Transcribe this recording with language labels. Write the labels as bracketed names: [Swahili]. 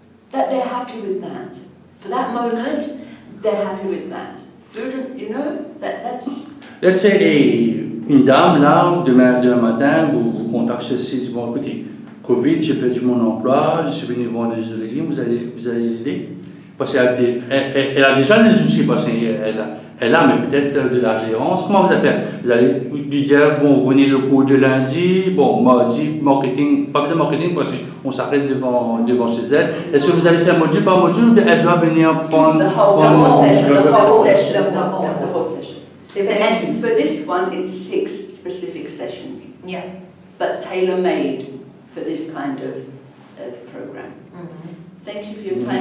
[English] That they're happy with that. For that moment, they're happy with that. Food, that's. Let's say [French] une dame, là, demain matin, vous contacte ceci, bon, écoutez, Covid, j'ai perdu mon emploi, je suis venu vendre des légumes, vous allez l'aider? Parce qu'elle a déjà des outils, parce qu'elle a, mais peut-être de la gérance. Comment vous allez faire? Vous allez lui dire, bon, vous venez le cours de lundi, bon, mardi, marketing, pas besoin de marketing, parce qu'on s'arrête devant chez elle. Est-ce que vous allez faire module par module, ou elle doit venir prendre... [English] The whole session. [French] C'est vrai. [English] And for this one, it's 6 specific sessions, Yeah. but tailor-made for this kind of program. Thank you for your time,